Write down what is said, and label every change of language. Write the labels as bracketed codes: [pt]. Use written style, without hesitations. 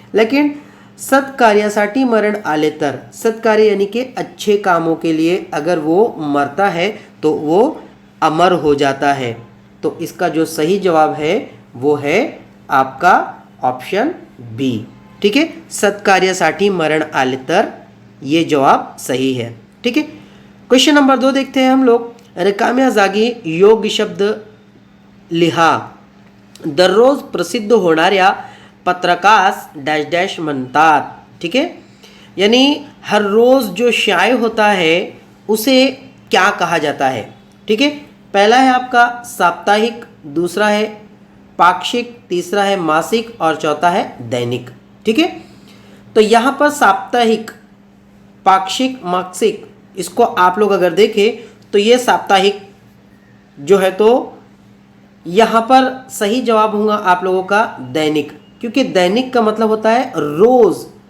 [hi] लेकिन [mr] सत्कार्यासाठी मरण आले तर, [hi] सत्कार्य यानी कि अच्छे कामों के लिए अगर वो मरता है तो वो अमर हो जाता है। तो इसका जो सही जवाब है वो है आपका ऑप्शन बी। ठीक है, [mr] सत्कार्यासाठी मरण आले तर, [hi] ये जवाब सही है। ठीक है, क्वेश्चन नंबर 2 देखते हैं हम लोग। [mr] रिकाम्या जागी योग्य शब्द लिहा, दररोज प्रसिद्ध होणाऱ्या पत्रकास डैश डैश म्हणतात। [hi] ठीक है, यानी हर रोज़ जो शाये होता है उसे क्या कहा जाता है। ठीक है, पहला है आपका साप्ताहिक, दूसरा है पाक्षिक, तीसरा है मासिक और चौथा है दैनिक। ठीक है, तो यहाँ पर साप्ताहिक, पाक्षिक, मासिक, इसको आप लोग अगर देखें तो ये साप्ताहिक जो है तो यहाँ पर सही जवाब होगा आप लोगों का दैनिक, क्योंकि दैनिक का मतलब होता है रोज़।